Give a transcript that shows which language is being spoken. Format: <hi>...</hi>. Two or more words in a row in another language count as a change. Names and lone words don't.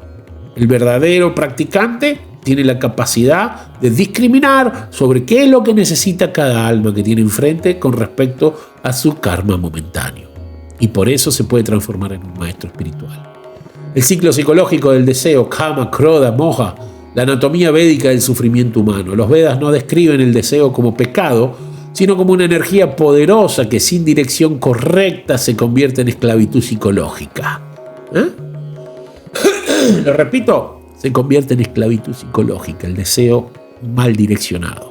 <es>El verdadero practicante tiene la capacidad de discriminar sobre qué es lo que necesita cada alma que tiene enfrente con respecto a su karma momentáneo. Y por eso se puede transformar en un maestro espiritual. El ciclo psicológico del deseo,</es> <sa>काम, क्रोध, मोह,</sa> <es>la anatomía védica del sufrimiento humano. Los Vedas no describen el deseo como pecado, sino como una energía poderosa que sin dirección correcta se convierte en esclavitud psicológica. Lo repito, se convierte en esclavitud psicológica, el deseo mal direccionado.</es>